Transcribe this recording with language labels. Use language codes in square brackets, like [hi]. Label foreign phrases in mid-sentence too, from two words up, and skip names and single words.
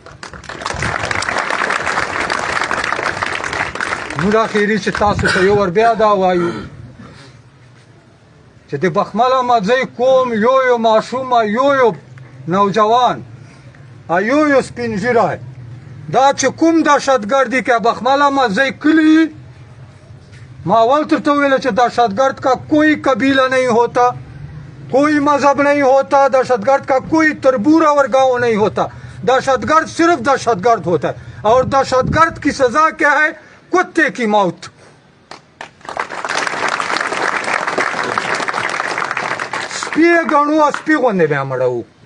[ps] موږ اخري چې تاسو ته یو ور بیا دا وایو چې د بخمله مزی قوم یو ماشوم یو نوجوان یو سپین ږیری دا چې کوم دهشتګردي که بخمله مزی کلی ما اول درته ویله چې [ur] دهشتګرد کا کوئی قبیلہ نہیں ہوتا، کوئی مذہب نہیں ہوتا، دہشتگرد کا کوئی تربور اور گاؤں نہیں ہوتا، دہشتگرد صرف دہشتگرد ہوتا ہے. اور دہشتگرد کی سزا کیا ہے؟ کتے کی موت. [ps] سپی گڼو سپی غوندې بیا مړوو.